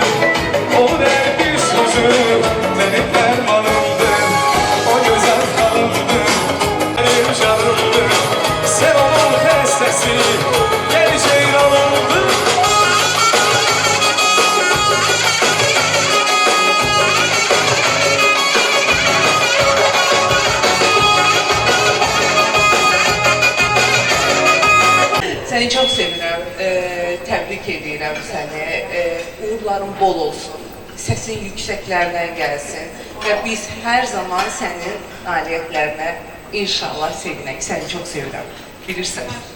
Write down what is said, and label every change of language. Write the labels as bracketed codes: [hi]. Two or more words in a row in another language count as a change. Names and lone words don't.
[tr] Onun bir sözü, benim fermanımdır. O güzel kadındır, benim canımdır. Sen onun bestesi, gel ceylanımdır. [az] Səni çox sevirəm, təbrik edirəm səni, uğurların bol olsun, səsin yüksəklərdən gəlsin və biz hər zaman sənin nailiyyətlərinə inşallah sevinək, səni çox sevirəm, bilirsən.